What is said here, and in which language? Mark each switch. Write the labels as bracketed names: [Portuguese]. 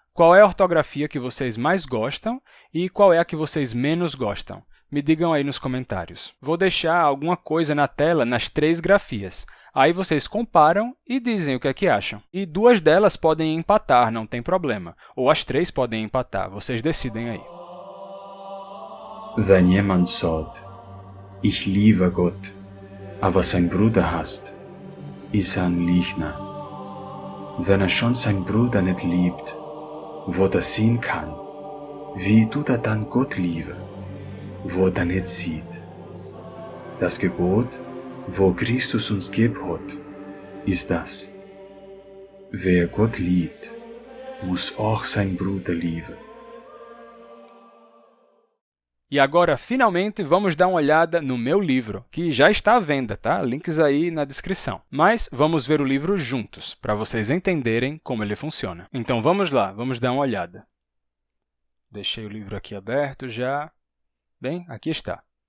[Portuguese] Qual é a ortografia que vocês mais gostam e qual é a que vocês menos gostam? Me digam aí nos comentários. Vou deixar alguma coisa na tela nas 3 grafias. Aí vocês comparam e dizem o que é que acham. E 2 delas podem empatar, não tem problema. Ou as 3 podem empatar, vocês decidem aí. [German] Wenn jemand sagt, ich liebe Gott, aber sein Bruder hasst, ist ein Lügner. Wenn schon sein Bruder nicht liebt, wo sehen kann, wie tut dann Gott lieben? Wo nicht sieht. Das Gebot, wo Christus uns gegeben hat, ist das. Wer Gott liebt, muss auch sein Bruder lieben. [Portuguese] E agora, finalmente, vamos dar uma olhada no meu livro, que já está à venda, tá? Links aí na descrição. Mas vamos ver o livro juntos, para vocês entenderem como ele funciona. Então vamos lá, vamos dar uma olhada. Deixei o livro aqui aberto já. Bem, aqui está.